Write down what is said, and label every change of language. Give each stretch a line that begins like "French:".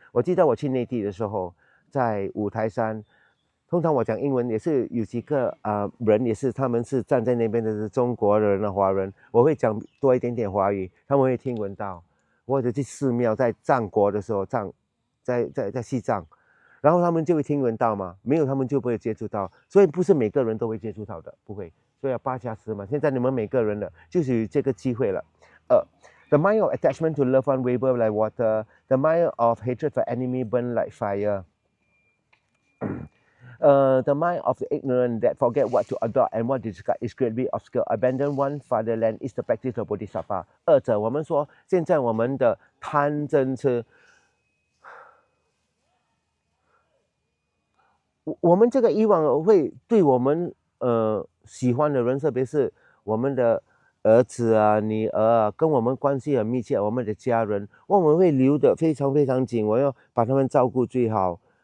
Chinese: 我记得我去内地的时候，在五台山。通常我讲英文也是有几个人也是他们是站在那边的是中国人啊华人，我会讲多一点点华语，他们会听闻到。或者去寺庙在藏国的时候在西藏，然后他们就会听闻到嘛，没有他们就不会接触到，所以不是每个人都会接触到的，不会。所以要八暇死嘛，现在你们每个人的就是有这个机会了。
English: The mind of attachment to loved one waver like water. The mind of hatred for enemy burn like fire. The mind of the ignorant that forget what to adopt and what to discard is greatly obscure. Abandon one fatherland is the practice of Bodhisattva.
Chinese: 二者，我们说现在我们的贪嗔痴，我们这个以往会对我们喜欢的人，特别是我们的儿子啊、女儿啊，跟我们关系很密切，我们的家人，我们会留得非常非常紧，我要把他们照顾最好。